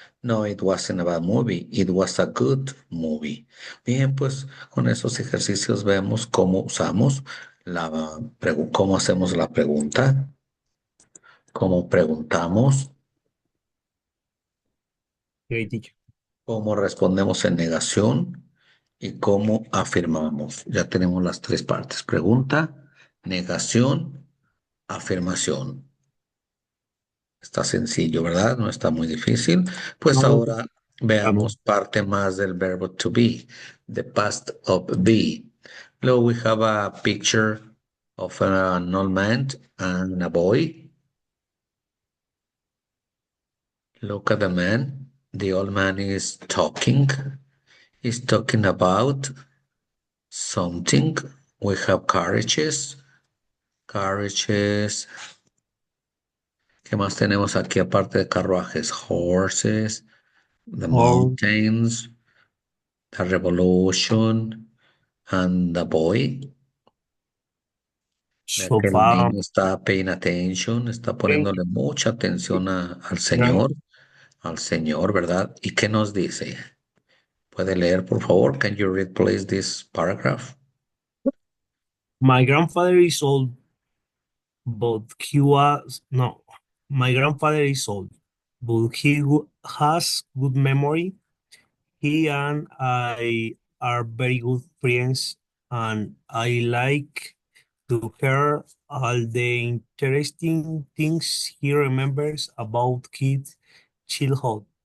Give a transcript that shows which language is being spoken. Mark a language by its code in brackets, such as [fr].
[en] No, it wasn't a bad movie, it was a good movie. [es] Bien, pues con esos ejercicios vemos cómo usamos cómo hacemos la pregunta, cómo preguntamos, [en] Great teacher. [es] cómo respondemos en negación y cómo afirmamos. Ya tenemos las tres partes. Pregunta, negación, afirmación. Está sencillo, ¿verdad? No está muy difícil. Pues No, ahora veamos parte más del verbo to be, [en] the past of be. Luego we have a picture of an old man and a boy. Look at the man. The old man is talking. He's talking about something. We have carriages. Carriages. [es] ¿Qué más tenemos aquí aparte de carruajes? [en] Horses, the or mountains, the revolution, and the boy. [es] Ve [en] so [es] que el [en] far. [es] niño está [en] paying attention, [es] está [en] Okay. [es] poniéndole mucha atención al Señor, ¿verdad? ¿Y qué nos dice? ¿Puede leer, por favor? [en] Can you read, please, this paragraph? My grandfather is old, but he was no. My grandfather is old, but has good memory. He and I are very good friends, and I like to hear all the interesting things he remembers about kids' childhood.